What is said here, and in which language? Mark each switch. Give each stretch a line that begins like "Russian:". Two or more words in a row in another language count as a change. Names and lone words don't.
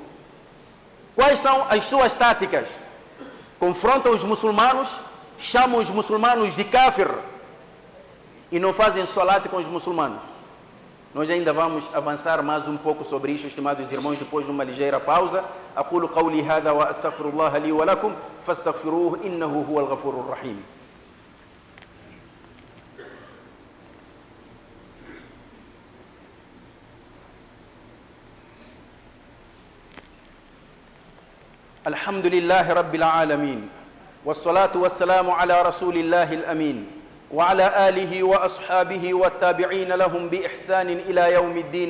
Portuguese: Quais são as suas táticas? Confrontam os muçulmanos, chamam os muçulmanos de kafir e não fazem salate com os muçulmanos. Nós ainda vamos avançar mais um pouco sobre isso, estimados irmãos, depois de uma ligeira pausa.
Arabic: أقول قولي هذا وأستغفر الله لي ولكم فاستغفروه إنه هو الغفور الرحيم. الحمد لله رب العالمين والصلاة والسلام على رسول الله الأمين وعلى آله وأصحابه والتابعين لهم بإحسان إلى يوم الدين.